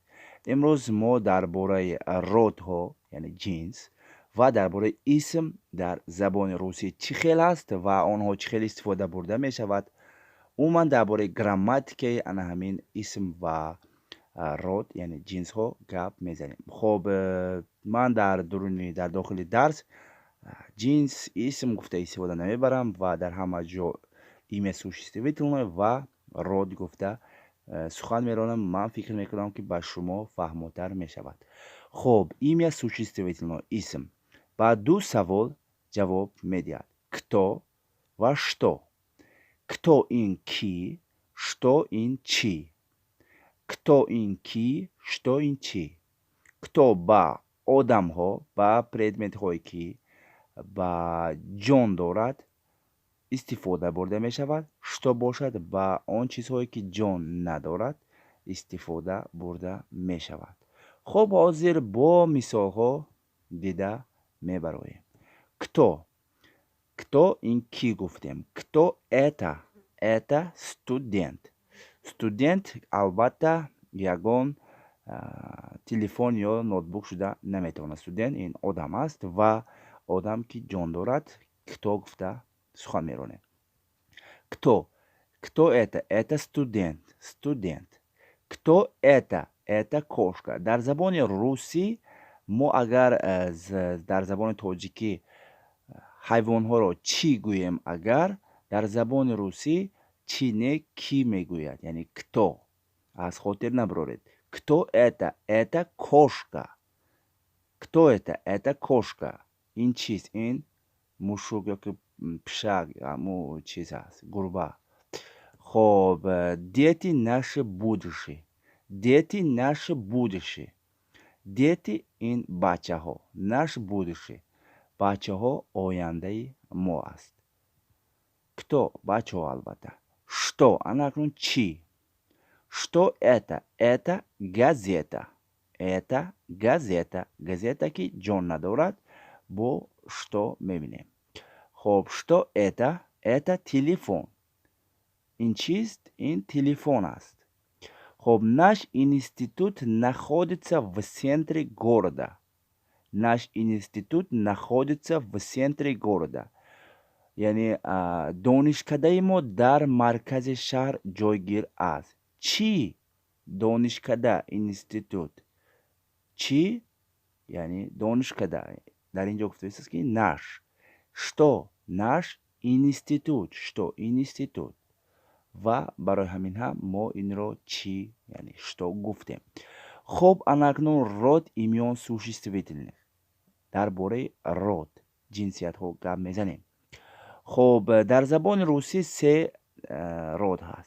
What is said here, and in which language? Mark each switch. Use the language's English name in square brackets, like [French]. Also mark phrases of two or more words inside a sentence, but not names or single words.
[Tajik] Имрӯз мо дар бораи родҳо, яъне ҷинс ва дар бораи исм дар забони русӣ чӣ хел аст ва онҳо чӣ хел истифода бурда мешавад, умуман дар бораи грамматикаи ана ҳамин исм ва род, яъне ҷинсҳо гап мезанем. Хоб, ман дар дохили дарс ҷинс, исм гуфта истифода намебарам ва дар ҳама ҷо [Russian] имя существительное [Tajik] ва род гуфта сухан меронам. Ман фикр мекунам, ки ба шумо фаҳмотар мешавад. Хоб, [Russian] имя существительное, [Tajik] исм ба ду савол ҷавоб медиҳад: [Russian] кто ва что. [Tajik] Кто ин кӣ, что ин чӣ. Кто ин кӣ, что ин чӣ. Кто ба одамҳо, ба предметҳое ки ба ҷон дорад истифода бурда мешавад. Что бошад ба он чизҳое ки ҷон надорад истифода бурда мешавад. Хоб, ҳозир бо мисолҳо дида мебароем. Кто. Кто ин кӣ гуфтем. [Russian] Кто это? Это студент. [Tajik] Студент албатта ягон телефон ё ноутбук шуда наметавонад. Студент ин одам аст ва одам ки ҷон дорад кто гуфта сухан меронем. [Russian] Кто. Кто это? Это студент. Студент. Кто это? Это кошка. [Tajik] Дар забони русӣ мо агар дар забони тоҷикӣ ҳайвонҳоро чӣ гӯем, агар дар забони русӣ чӣ не кӣ мегӯяд, яъне кто. Аз хотир набароред. [Russian] Кто это? Это кошка. Кто это? Это кошка. [Tajik] Ин чист? Ин мушук ёки пишак, ҳаму чиз аст, гурба. Хоб, [Russian] дети наши будущее. Дети наши будущее. Дети [Tajik] ин бачаҳо. [Russian] Наш будущее. [Tajik] Бачаҳо ояндаи мо аст. Кто? Бачаҳо албатта. Что? Ана акнун чӣ? [Russian] Что это? Это газета. Это газета. [Tajik] Газета ки ҷон надорад, бо что мебинем. Хоб, [Russian] что это? Это телефон. [Tajik] Ин чист? Ин телефон аст. Хоб, [Russian] наш институт находится в центре города. Наш институт находится в центре города. [Tajik] Яъне донишкадаи мо дар маркази шаҳр ҷойгир аст. Чӣ? Донишкада, институт. Чӣ? Яъне донишкада. Дар ин ҷо гуфта истааст ки наш. [Russian] Что? Наш институт. Что? Институт. [Tajik] Ва барои ҳамин ҳам мо инро чӣ, яъне что гуфтем. Хоб, анакнун [Russian] род имён существительных. [Tajik] Дар бораи род, ҷинсиятҳо гап мезанем. Хоб, дар забони русӣ се род ҳаст.